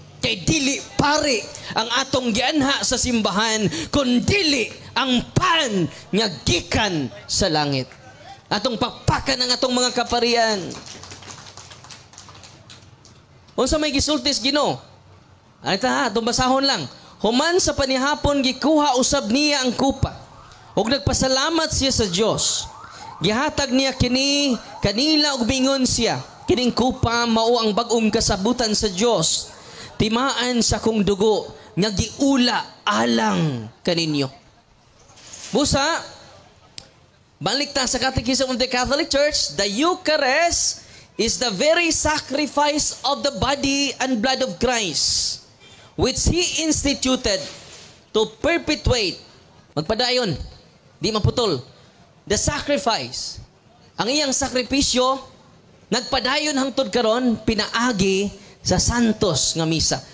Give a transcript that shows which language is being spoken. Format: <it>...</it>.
<ceb>Kay dili pare ang atong gianha sa simbahan, kun dili ang pan nga gikan sa langit. Atong pakpakan ang atong mga kaparian. Unsa may gisultis Ginoo? Ano ta, atong basahon lang. Human sa panihapon gikuha usab niya ang kupa. Ug nagpasalamat siya sa Dios. Gihatag niya kini kanila ug mingon siya, kining kupa mao ang bag-ong kasabutan sa Dios. Timaan sa kong dugo nga giula alang kaninyo. Busa, balik ta sa</ceb> <en>Catechism of the Catholic Church, the Eucharist is the very sacrifice of the body and blood of Christ, which He instituted to perpetuate.</en> <ceb>Magpadayon, di maputol. The sacrifice. Ang iyang sakripisyo, nagpadayon hangtod karon pinaagi sa Santos nga misa.</ceb>